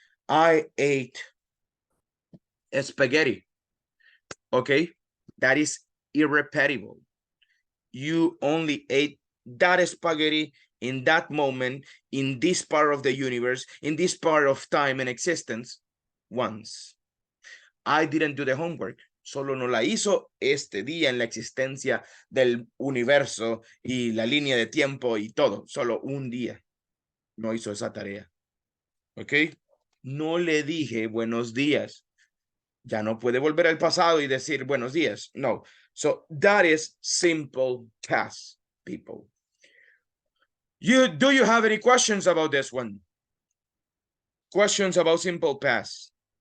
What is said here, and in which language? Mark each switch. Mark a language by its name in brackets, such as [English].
[English] I ate spaghetti. Okay, that is irreparable. You only ate that spaghetti in that moment, in this part of the universe, in this part of time and existence, once. I didn't do the homework. [Spanish] Solo no la hizo este día en la existencia del universo y la línea de tiempo y todo. Solo un día no hizo esa tarea. ¿Ok? No le dije buenos días. Ya no puede volver al pasado y decir buenos días. No. [English] So that is simple past, people. Do you have any questions about this one? Questions about simple past?